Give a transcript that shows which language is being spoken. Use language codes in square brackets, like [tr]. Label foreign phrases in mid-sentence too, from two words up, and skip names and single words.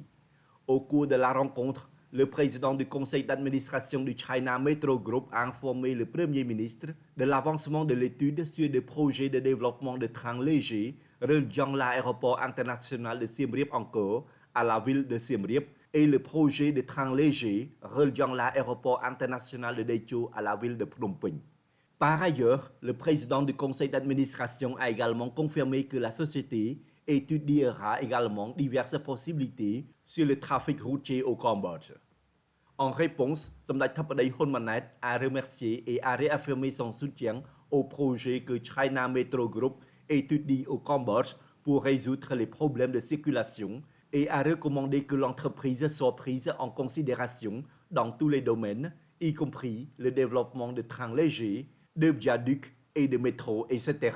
[fr] Au cours de la rencontre, le président du conseil d'administration du China Metro Group a informé le Premier ministre de l'avancement de l'étude sur des projets de développement de trains légers reliant l'aéroport international de Siem Reap Angkor à la ville de Siem Reap et le projet de train léger reliant l'aéroport international de Techo à la ville de Phnom Penh. Par ailleurs, le président du conseil d'administration a également confirmé que la société étudiera également diverses possibilités sur le trafic routier au Cambodge. En réponse, សម្ដេចធិបតីហ៊ុនម៉ាណែត a remercié et a réaffirmé son soutien au projet que China Metro Group étudie au Cambodge pour résoudre les problèmes de circulation et a recommandé que l'entreprise soit prise en considération dans tous les domaines, y compris le développement de trains légers, de viaducs et de métros, etc.